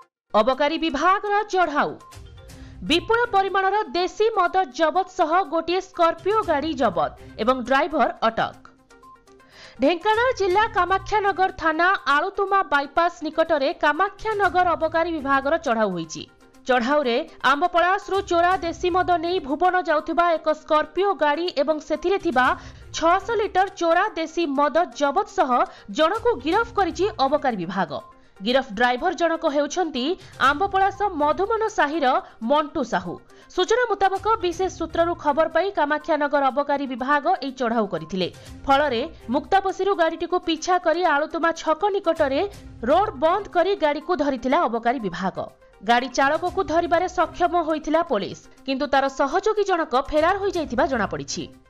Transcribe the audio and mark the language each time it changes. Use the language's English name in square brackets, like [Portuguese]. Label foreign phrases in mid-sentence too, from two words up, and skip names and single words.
[Odia] ଅବକାରୀ ବିଭାଗ ଚଢ଼ଉ ବିପୁଳ ପରିମାଣର ଦେଶୀ ମଦ ଜବତ ସହ ଗୋଟେ ସ୍କର୍ପିଓ ଗାଡ଼ି ଜବତ ଏବଂ ଡ୍ରାଇଭର ଅଟକ। ଢେଙ୍କାନାଳ ଜିଲ୍ଲା କାମାକ୍ଷାନଗର ଥାନା ଆଳୁତୁମା ବାଇପାସ ନିକଟରେ କାମାକ୍ଷାନଗର ଅବକାରୀ ବିଭାଗ ଚଢ଼ଉ ହୋଇଛି। ଚଢ଼ଉ ରେ ଆମ୍ବପଳାସରୁ ଚୋରା ଦେଶୀ ମଦ ନେଇ ଭୁବନ ଯାଉଥିବା ଏକ ସ୍କର୍ପିଓ ଗାଡ଼ି ଏବଂ ସେଥିରେ ଥିବା 600 ଲିଟର ଚୋରା ଦେଶୀ ମଦ ଜବତ ସହ ଜଣକୁ ଗିରଫ କରିଛି ଅବକାରୀ ବିଭାଗ। ଗିରଫ ଡ୍ରାଇଭର ଜଣକ ହେଉଛନ୍ତି ଆମ୍ବପଳାସ ମଧୁମନ ସାହିର ମଣ୍ଟୁ ସାହୁ। ସୂଚନା ମୁତାବକ ବିଶେଷ ସୂତ୍ରରୁ ଖବର ପାଇ କାମାକ୍ଷାନଗର ଅବକାରୀ ବିଭାଗ ଏଇ ଚଢ଼ଉ କରିଥିଲେ। ଫଳରେ ମୁକ୍ତାପସୀରୁ ଗାଡ଼ିଟିକୁ ପିଛା କରି ଆଳୁତୁମା ଛକ ନିକଟରେ ରୋଡ ବନ୍ଦ କରି ଗାଡ଼ି କୁ ଧରିଥିଲା ଅବକାରୀ ବିଭାଗ। ଗାଡ଼ି ଚାଳକ କୁ ଧରିବାରେ ସକ୍ଷମ ହୋଇଥିଲା ପୁଲିସ, କିନ୍ତୁ ତା'ର ସହଯୋଗୀ ଜଣକ ଫେରାର ହୋଇ ଯାଇଥିବା ଜଣା ପଡ଼ିଛି।